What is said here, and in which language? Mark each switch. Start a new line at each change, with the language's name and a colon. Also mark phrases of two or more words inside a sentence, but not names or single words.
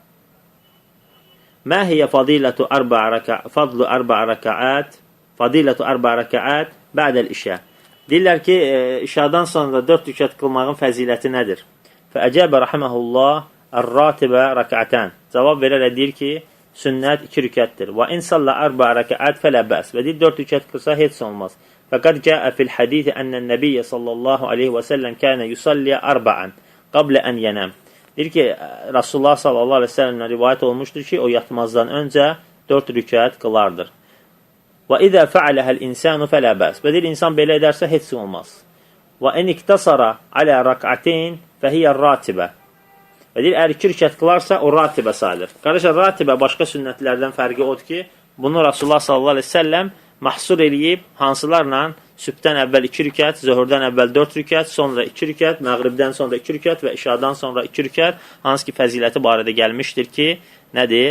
Arabic: ما هي فضيلة أربع ركعات بعد العشاء.
Azerbaijani: Deyirlər ki, işadan sonra 4 rükət qılmağın fəziləti nədir?
Arabic: فأجاب رحمه الله الراتبة ركعتان.
Azerbaijani: Cavab verərək deyir ki, sünnət 2 rükətdir. Və
Arabic: إن صلى أربع ركعات فلا بأس.
Azerbaijani: Və deyir, 4 rükət qılsa heç olmaz.
Arabic: فقد جاء في الحديث أن النبي صلى الله عليه وسلم كان يصلي أربعا قبل أن ينام.
Azerbaijani: Deyir ki, Rasulullah
Arabic: صلى الله عليه وسلم'den
Azerbaijani: rivayet olmuştur ki, o yatmazdan önce 4 rükət qılardır. Və
Arabic: إذا فعله الإنسان فلا بأس.
Azerbaijani: Və deyir, insan belə edərsə heç olmaz.
Arabic: وإن اقتصر على ركعتين فهي الراتبة.
Azerbaijani: Və deyir, əgər 2 rükət qılarsa, o ratibə sayılır. Qardaşlar, ratibə başqa sünnətlərdən fərqi odur ki, bunu Rasulullah
Arabic: صلى الله عليه وسلم
Azerbaijani: mahsur eləyib, hansılarla sübhdən əvvəl 2 rükət, zöhrdən əvvəl 4 rükət, sonra 2 rükət, məğribdən sonra 2 rükət və işadan sonra 2 rükət, hansı ki fəziləti barədə gəlmişdir ki, nədir?